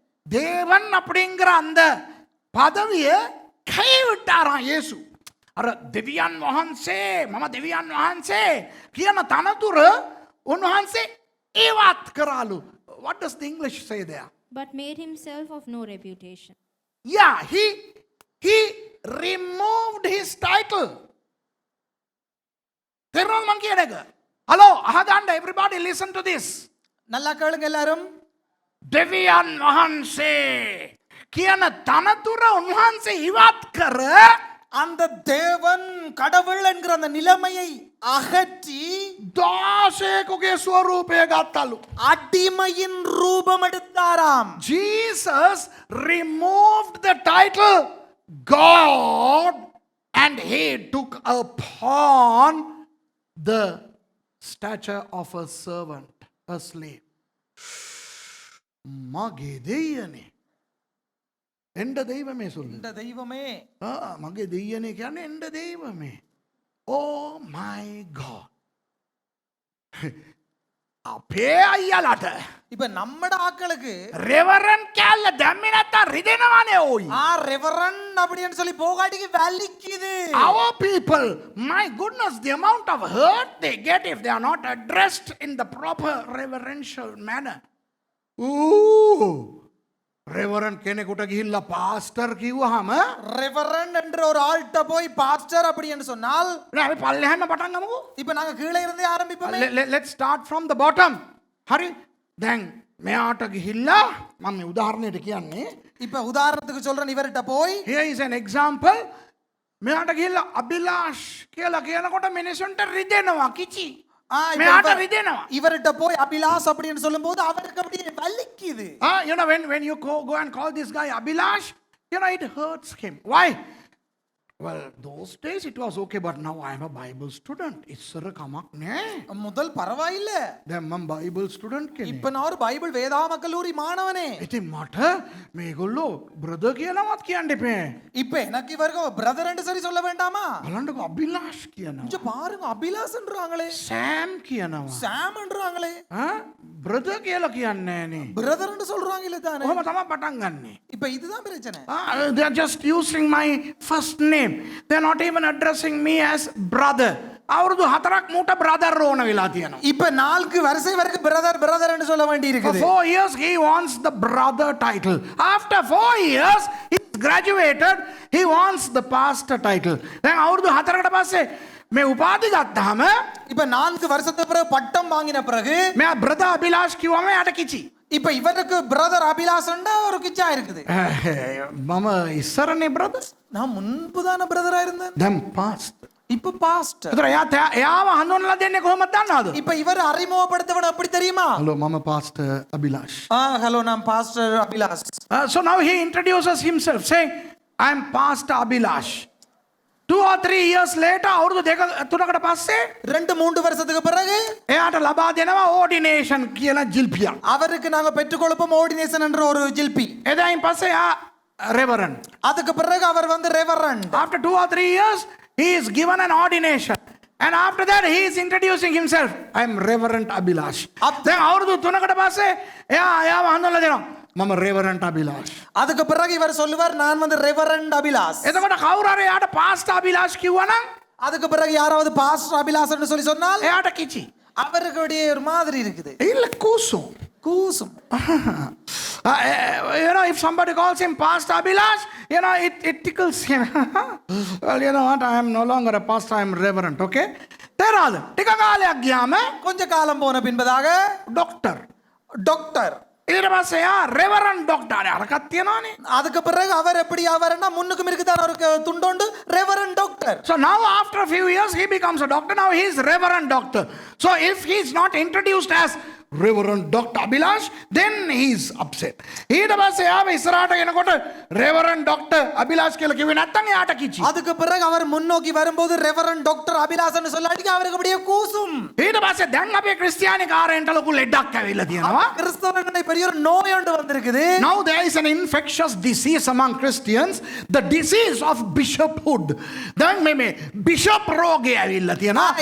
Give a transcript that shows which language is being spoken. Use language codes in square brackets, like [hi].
[ta] தேவன் அப்படிங்கிற அந்த பதவியை கைவிட்டாராம் இயேசு. [si] අර දෙවියන් වහන්සේ මම දෙවියන් වහන්සේ කියන තනතුර උන්වහන්සේ ඉවත් කරාලු. [en] What does the English say there? But made himself of no reputation. Yeah, he he removed his title. [si] තේරුණාද මං කියන එක? [en] Hello, [si] අහගන්න [en] everybody listen to this. [ta] நல்லா கேளுங்க எல்லாரும். [si] දෙවියන් වහන්සේ කියන තනතුර උන්වහන්සේ ඉවත් කර [ta] அந்த தேவன் கடவுள் என்கிற அந்த நிலைமையை அகற்றி [si] දාසයෙකුගේ ස්වරූපය ගත්තලු. [ta] அடிமையின் ரூபம் எடுத்தாராம். [en] Jesus removed the title God and he took upon the stature of a servant, a slave. [si] මගේ දෙයියනේ. එන්ඩ දෙයිවමේ සුල්ල. [ta] இந்த தெய்வமே [si] මගේ දෙයියනේ කියන්නේ එන්ඩ දෙයිවමේ. [en] Oh my God. [si] අපේ අයියලට [ta] இப்ப நம்மட ஆட்களுக்கு [si] රෙවරන් කැල්ල දැම්මේ නැත්තම් රිදෙනවනේ ඕයි. [ta] ரெவரன் அப்படின்னு சொல்லி போகாட்டிக்கு வலிக்குது. [en] Our people, my goodness, the amount of hurt they get if they are not addressed in the proper reverential manner. [si] Ooh, Reverend කෙනෙකුට ගිහිල්ලා pastor කිව්වහම [ta] ரெவரன் என்ற ஒரு ஆள்கிட்ட போய் பாஸ்டர் அப்படின்னு சொன்னால் [si] අපි පල්ලෙහාන්න පටන් ගමුකෝ. [ta] இப்ப நாங்க கீழே இருந்தே ஆரம்பிப்போமே. [en] Let's start from the bottom. [si] හරි. දැන් මෙයාට ගිහිල්ලා මම මේ උදාහරණයට කියන්නේ. [ta] இப்ப உதாரணத்துக்கு சொல்றேன், இவர்கிட்ட போய் [en] Here is an example. [si] මෙයාට ගිහිල්ලා අභිලාෂ් කියලා කියනකොට මිනිසුන්ට රිදෙනවා කිචි. මෙයාට රිදෙනවා. [ta] இவர்கிட்ட போய் அபிலாஷ் அப்படின்னு சொல்லும்போது அவருக்கு அப்படியே வலிக்குது. [en] You know, when you go and call this guy Abhilash, you know, it hurts him. Why? Well, those days it was okay, but now I am a Bible student. [si] ඉස්සර කමක් නෑ. [ta] முதல் பரவாயில்ல, [si] දැන් මම Bible student කෙනෙක්. [ta] இப்ப நான் ஒரு பைபிள் வேதாம கல்லூரி மாணவனே. [si] ඉතින් මට මේගොල්ලෝ brother කියලාවත් කියන්න එපා. [ta] இப்ப எனக்கு இவருக்கு பிரதர் என்று சரி சொல்ல வேண்டாமா? [si] බලන්නකෝ අභිලාෂ් කියනවා. [ta] கொஞ்சம் பாருங்க, அபிலாஷ்ன்றாங்களே, [si] සෑම් කියනවා. [ta] சாம்ன்றாங்களே, [si] brother කියලා කියන්නේ නෑනේ. [ta] பிரதர் என்று சொல்றாங்க இல்ல தானே? [si] කොහොම තමයි පටන් ගන්නෙ? [ta] இப்ப இதுதான் பிரச்சனை. [en] They are just using my first name. They are not even addressing me as brother. [si] අවුරුදු 4ක් මූට brother ඕන වෙලා තියෙනවා. [ta] இப்ப 4 வருஷம் வரைக்கும் பிரதர் பிரதர் என்று சொல்ல வேண்டி [en] For [ta] இருக்குது. [en] 4 years he wants the brother title. After 4 years he graduated, he wants the pastor title. [si] දැන් අවුරුදු 4කට පස්සේ මේ උපාධි ගත්තාම [ta] இப்ப 4 வருஷத்துக்கு பிறகு பட்டம் வாங்கின பிறகு [si] මෙයා brother අභිලාෂ් කිව්වම යට කිචි. [ta] இப்ப இவருக்கு பிரதர் அபிலாஷ்ண்டா ஒரு கிச்சா இருக்குது. [si] මම ඉස්සරනේ brother. [ta] நான் முன்புதான பிரதரா இருந்தேன், [si] දැන් pastor. [ta] இப்ப பாஸ்டர். [si] ඒතර එයාව හඳුන්වලා දෙන්නේ කොහොමද දන්නවද? [ta] இப்ப இவர் அறிமுகப்படுத்தவன எப்படி தெரியுமா? [en] Hello, mama pastor Abhilash. [ta] Hello, நான் pastor Abhilash. [en] So now he introduces himself saying, I am Pastor Abhilash. 2 or 3 years later, [si] අවුරුදු 2-3කට පස්සේ [ta] 2-3 வருஷத்துக்கு பிறகு [si] එයාට ලබා දෙනවා ordination කියන ජිල්පියක්. [ta] அவருக்கு நாங்க பெற்றுக் கொடுப்போம் ஆர்டினேஷன் என்ற ஒரு ஜில்பி. [si] එදායින් පස්සේ එයා reverend. [ta] அதுக்கு பிறகு அவர் வந்து reverend. [en] After 2 or 3 years, he is given an ordination. And after that, he is introducing himself. I am Reverend Abhilash. [si] දැන් අවුරුදු 3කට පස්සේ එයාව හඳුන්වලා දෙනවා. මම Reverend Abhilash. [ta] அதுக்கு பிறகு இவர் சொல்லுவார், நான் வந்து ரெவரண்ட் அபிலாஷ். [si] එතකොට කවුරු හරි එයාට Pastor Abhilash කිව්වනම් [ta] அதுக்கு பிறகு யாராவது பாஸ்டர் அபிலாஷ்ன்னு சொல்லி சொன்னால் [si] එයාට කිචි. [ta] அவருக்கு அப்படியே ஒரு மாதிரி இருக்குது, [si] ඉල්ල කුසු. [ta] கூசும். [en] You know, if somebody calls him Pastor Abhilash, you know, it tickles him. Well, you know what? I am no longer a pastor, I am reverend, okay? [si] තේරාද? ටික කාලයක් ගියාම [ta] கொஞ்ச காலம் போன பின்பதாக [si] ඩොක්ටර්. [ta] டாக்டர். [si] ඊට පස්සේ යා රෙවරන්ඩ් ඩොක්ටර් අරකට තියනවනේ. [ta] அதுக்கு பிறகு அவர் எப்படி ஆவாருன்னா முன்னுக்கும் இருக்குதான் அவருக்கு துண்டோண்டு reverend doctor. [en] So now after a few years he becomes a doctor. Now he is reverend doctor. So if he is not introduced as Reverend Dr. Abhilash, then he is upset. [si] ඊට පස්සේ යාව ඉස්සරහට එනකොට Reverend Dr. Abhilash කියලා කිව්වේ නැත්නම් එයාට කිචි. [ta] அதுக்கு பிறகு அவர் முன்னோக்கி வரும்போது ரெவரண்ட் டாக்டர் அபிலாஷ்ன்னு சொல்லாட்டிக்கு அவருக்கு அப்படியே கூசும். [si] ඊට පස්සේ දැන් අපේ ක්‍රිස්තියානි කාරයන්ට ලොකු ලෙඩක් ඇවිල්ලා තියෙනවා. [ta] கிறிஸ்தவர்களை பெரிய ஒரு நோய் ஒன்று வந்திருக்குது. [en] Now there is an infectious disease among Christians, the disease of bishophood. [si] දැන් මේ bishop රෝගය ඇවිල්ලා තියෙනවා.